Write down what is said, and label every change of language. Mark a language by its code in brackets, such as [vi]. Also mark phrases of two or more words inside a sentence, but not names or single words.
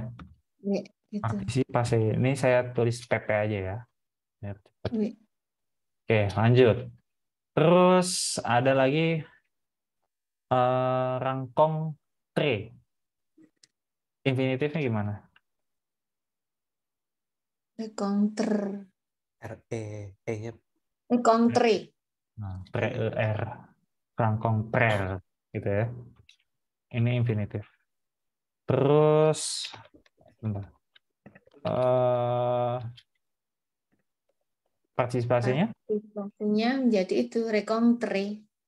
[id] Gitu. Partisipasi. Ini saya tulis PP aja ya. Oke, lanjut. Terus ada lagi rencontre. Infinitifnya gimana? Rencontre. E-nya. Rencontre. Nah, pre-er. Rencontre gitu ya. Ini infinitif. Terus partisipasinya? Partisipasinya menjadi itu rencontre.